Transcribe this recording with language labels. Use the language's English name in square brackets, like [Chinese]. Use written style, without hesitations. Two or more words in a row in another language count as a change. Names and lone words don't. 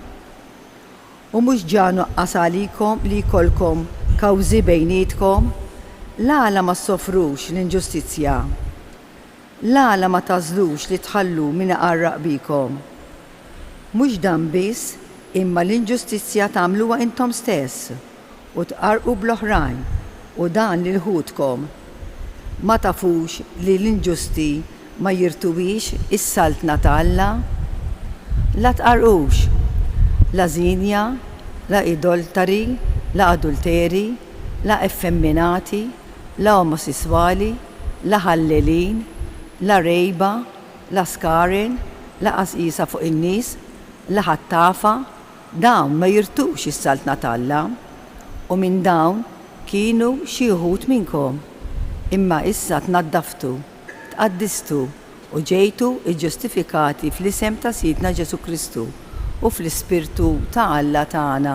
[Maltese] U mhux ġa nuqqas għalikom li jkollkom kawżi bejnietkom, l-għala ma ssofrux l-inġustizzja, l-għala ma tażlux li tħallu min iqarraq bikom. Mhux dan biss, imma l-inġustizzja tagħmluha intom stess u tqarqu bl-oħrajn u dan lil ħudkom. Ma tafux li l-inġusti ma jirtuwix is-saltna ta' Alla? La tqarqux, la zinja, la idoltari, la adulteri, la effemminati, la omosessuali, la ħallelin, la rejba, la skarin, la qasqisa fuq in-nies, la ħattafa, dawn ma jirtux is-saltna ta' Alla u minn dawn kienu xi wħud minnkom. Imma issa tnaddaftu, tqaddistu u ġejtu iġġustifikati fl-isem ta' Sidna Ġesu Kristu u fl-Ispirtu ta' Alla tagħna.